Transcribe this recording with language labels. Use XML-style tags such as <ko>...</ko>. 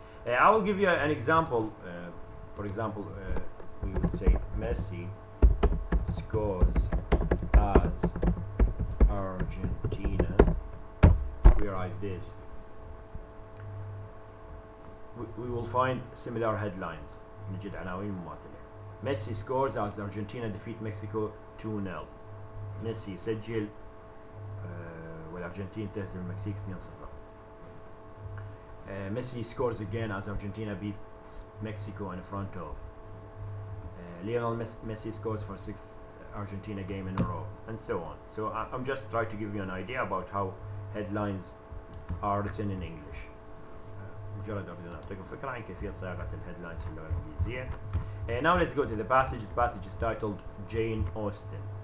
<en>I will give you an example. For example, we would say Messi scores as Argentina. If we write this, we will find similar headlines.</en> <ar>نجد عناوين مماثلة.</ar> <en>Messi scores as Argentina defeat Mexico 2-0.</en> <ar>ميسي يسجل والأرجنتين تهزم المكسيك 2-0.</ar> <en>Messi scores again as Argentina beats Mexico in front of. Lionel Messi scores for 6th Argentina game in a row, and so on. So I'm just trying to give you an idea about how headlines are written in English.</en> <ar>مجرد أريد أن أعطيكم فكرة عن كيفية صياغة الهيدلاينز في اللغة الإنجليزية.</ar> <en>Now let's go to the passage. The passage is titled Jane Austen.</en>